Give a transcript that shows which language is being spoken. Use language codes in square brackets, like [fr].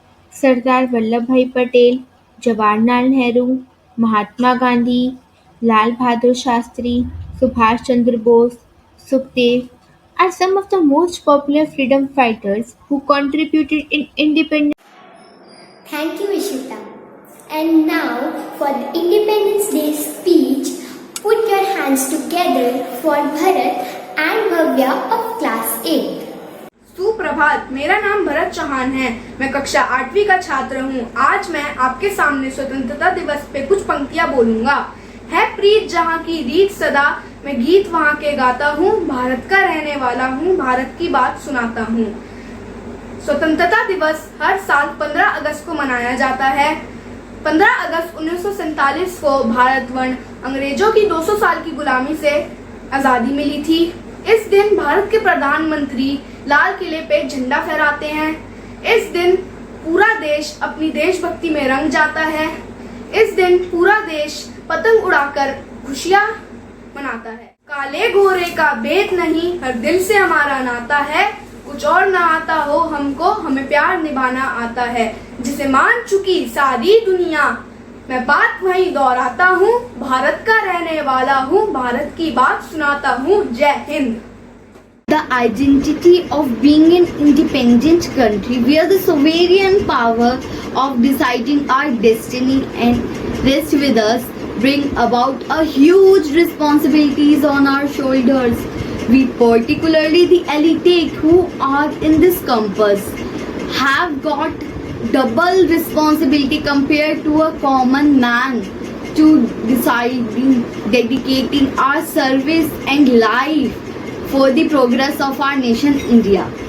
[en] Sardar Vallabhbhai Patel, Jawaharlal Nehru, Mahatma Gandhi, Lal Bahadur Shastri, Subhash Chandra Bose, Sukhdev are some of the most popular freedom fighters who contributed in independence. Thank you, Ishita. And now for the Independence Day speech, put your hands together for Bharat and Bhavya of class 8. [hi] सुप्रभात। मेरा नाम भरत चौहान है। मैं कक्षा 8वीं का छात्र हूँ। आज मैं आपके सामने स्वतंत्रता दिवस पे कुछ पंक्तियाँ बोलूँगा। है प्रीत जहाँ की रीत सदा, मैं गीत वहाँ के गाता हूँ। भारत का रहने वाला हूँ, भारत की बात सुनाता हूँ। स्वतंत्रता दिवस हर साल 15 अगस्त को मनाया जाता है। 15 अगस्त 1947 को भारतवर्ष अंग्रेजों की 200 साल की गुलामी से आज़ादी मिली थी। इस दिन भारत के प्रधानमंत्री लाल किले पे झंडा फहराते हैं। इस दिन पूरा देश अपनी देशभक्ति में रंग जाता है। इस दिन पूरा देश पतंग उड़ाकर खुशियाँ मनाता है। काले गोरे का भेद नहीं, हर दिल से हमारा नाता है। कुछ और ना आता हो हमको, हमें प्यार निभाना आता है। जिसे मान चुकी सारी दुनिया, मैं बात वही दोहराता हूँ। भारत का रहने वाला हूँ, भारत की बात सुनाता हूँ। जय Hind. [en] The identity of being an independent country where the sovereign power of deciding our destiny and rests with us bring about a huge responsibilities on our shoulders. We, particularly the elite who are in this campus, have got double responsibility compared to a common man to deciding, dedicating our service and life for the progress of our nation India.